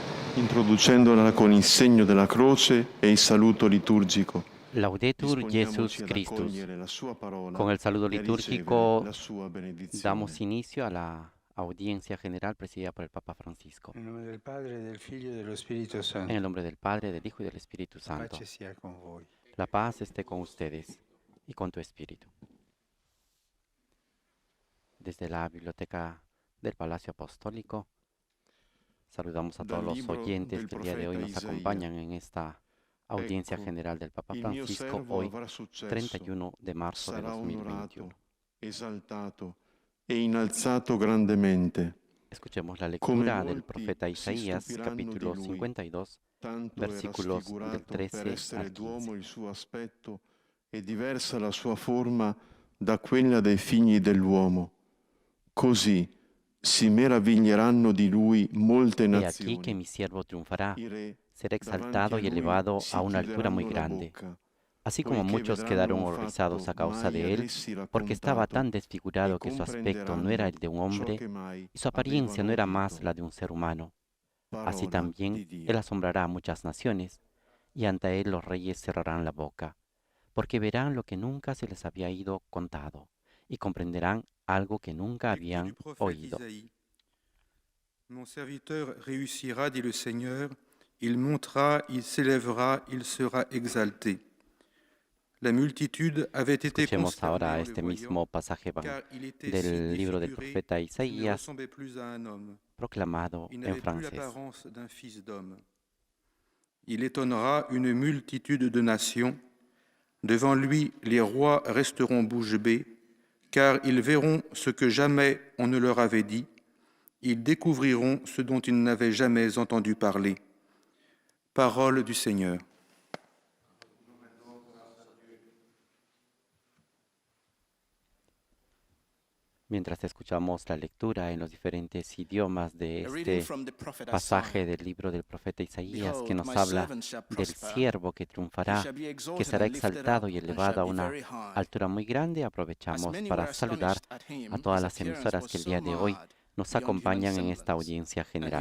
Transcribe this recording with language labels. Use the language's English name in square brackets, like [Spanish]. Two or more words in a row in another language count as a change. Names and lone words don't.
[Italian] introducendola con il segno della croce e il saluto liturgico. [Latin] Laudetur Jesus [Italian] Disponiamoci ad [Latin] Christus. [Italian] accogliere la sua parola [Spanish] Con el saludo [Italian] e a ricevere [Spanish] litúrgico [Italian] la sua benedizione. [Spanish] damos inicio a la audiencia general presidida por el Papa Francisco. [Italian] Nel nome del Padre, del Figlio e dello Spirito [Spanish] En [Italian] Santo. [Spanish] el nombre del Padre, del Hijo y del Espíritu [Italian] La [Spanish] Santo. [Italian] pace sia con voi. [Spanish] La paz esté con ustedes y con tu espíritu. Desde la biblioteca del Palacio Apostólico, saludamos a todos los oyentes que el día de hoy nos acompañan en esta audiencia general del Papa Francisco, hoy 31 de marzo de [Italian] sarà [Spanish] 2021. [Italian] onorato, esaltato e innalzato grandemente. [Spanish] Escuchemos la [Italian] Come [Spanish] lectura del [Italian] molti [Spanish] profeta [Italian] si [Spanish] Isaías, [Italian] stupiranno [Spanish] capítulo [Italian] di lui, [Spanish] 52, [Italian] Tanto era [Spanish] versículos del [Italian] sfigurato [Spanish] 13 [Italian] per essere [Spanish] al [Italian] d'uomo [Spanish] 15. [Italian] il suo aspetto e diversa la sua forma da quella dei figli dell'uomo. Così si meraviglieranno di lui molte [Spanish] He aquí que [Italian] nazioni. [Spanish] mi siervo triunfará, [Italian] I re [Spanish] será [Italian] davanti [Spanish] exaltado [Italian] a [Spanish] y [Italian] lui [Spanish] elevado [Italian] si [Spanish] a una altura muy [Italian] chiuderanno la [Spanish] grande. [Italian] bocca, [Spanish] Así como [Italian] poiché [Spanish] muchos [Italian] vedranno [Spanish] quedaron [Italian] un [Spanish] horrorizados [Italian] fatto [Spanish] a causa [Italian] mai [Spanish] de [Italian] ad [Spanish] él, [Italian] essi [Spanish] porque estaba [Italian] raccontato, [Spanish] tan desfigurado [Italian] e [Spanish] que su aspecto no era el de un [Italian] comprenderanno ciò [Spanish] hombre [Italian] che mai [Spanish] y su apariencia no [Italian] avevano [Spanish] era más [Italian] udito. [Spanish] la de un ser humano. Así [Italian] Parola [Spanish] también [Italian] di Dio. [Spanish] él asombrará a muchas naciones, y ante él los reyes cerrarán la boca, porque verán lo que nunca se les había ido contado, y comprenderán algo que nunca [French] Lecture [Spanish] habían [French] du prophète [Spanish] oído. [French] Isaïe. Mon serviteur réussira, dit le Seigneur, il montera, il s'élèvera, il sera exalté. La multitude avait été [Spanish] Escuchemos [French] consternée [Spanish] ahora [French] en le [Spanish] este [French] voyant, [Spanish] mismo pasaje [French] car il était si [Spanish] del libro del [French] défiguré [Spanish] profeta [French] qu'il ne [Spanish] Isaías, [French] ressemblait plus à un homme. [Spanish] proclamado [French] Il [Spanish] en [French] n'avait plus [Spanish] francés. [French] l'apparence d'un fils d'homme. Il étonnera une multitude de nations. Devant lui, les rois resteront bouche bée, car ils verront ce que jamais on ne leur avait dit. Ils découvriront ce dont ils n'avaient jamais entendu parler. Parole du Seigneur. [Spanish] Mientras escuchamos la lectura en los diferentes idiomas de este pasaje del libro del profeta Isaías, que nos habla del siervo que triunfará, que será exaltado y elevado a una altura muy grande, aprovechamos para saludar a todas las emisoras que el día de hoy nos acompañan en esta audiencia general.